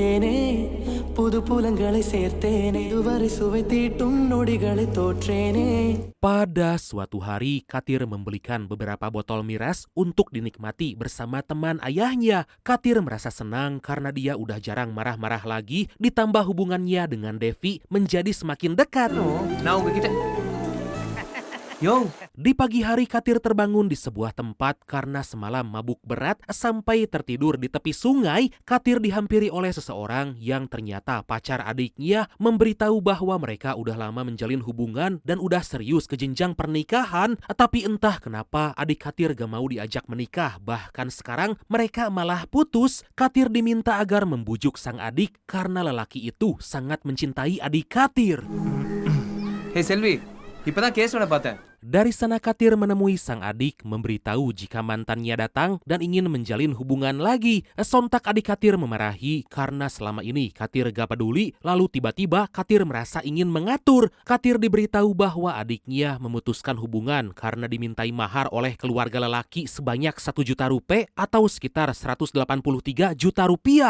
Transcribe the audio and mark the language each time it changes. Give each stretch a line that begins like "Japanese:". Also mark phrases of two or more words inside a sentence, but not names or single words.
Indonesian: Pada suatu hari, Katir membelikan beberapa botol miras untuk dinikmati bersama teman ayahnya. Katir merasa senang karena dia udah jarang marah-marah lagi, ditambah hubungannya dengan Devi menjadi semakin dekat.
Tamil: நான் உங்ககிட்ட Yo,
Indonesian: Di pagi hari Katir terbangun di sebuah tempat karena semalam mabuk berat sampai tertidur di tepi sungai. Katir dihampiri oleh seseorang yang ternyata pacar adiknya memberitahu bahwa mereka udah lama menjalin hubungan dan udah serius ke jenjang pernikahan. Tapi entah kenapa adik Katir gak mau diajak menikah. Bahkan sekarang mereka malah putus. Katir diminta agar membujuk sang adik karena lelaki itu sangat mencintai adik Katir.
English: hey Selvi,
Tamil: இப்பதான் கேஸோட பார்த்தேன்.
Indonesian: Dari sana Katir menemui sang adik, memberitahu jika mantannya datang dan ingin menjalin hubungan lagi. Sontak adik Katir memarahi karena selama ini Katir gak peduli, lalu tiba-tiba Katir merasa ingin mengatur. Katir diberitahu bahwa adiknya memutuskan hubungan karena dimintai mahar oleh keluarga lelaki sebanyak 1 juta rupiah atau sekitar 183 juta rupiah.